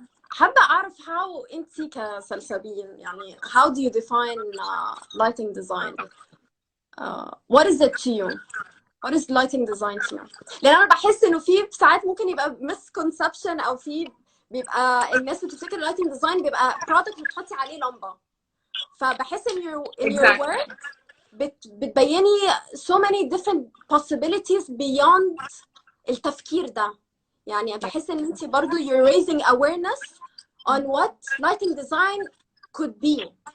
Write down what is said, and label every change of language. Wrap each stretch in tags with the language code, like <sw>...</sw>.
<ar>حابة أعرف</ar> <en>how</en> <ar>أنتي كسلسبيل يعني</ar> <en>how do you define lighting design? What is it to you? What is lighting design to you?</en> <ar>لأن أنا بحس إنه في ساعات ممكن يبقى misconception أو في بيبقى الناس بتفتكر lighting design بيبقى product بتحطي عليه لمبة. فبحس</ar> <en>in your work</en> <ar>بتبيني</ar> <en>so many different possibilities beyond</en> <ar>التفكير ده. يعني بحس ان انت برضو</ar> <en>you're raising awareness on what lighting design could be.</en>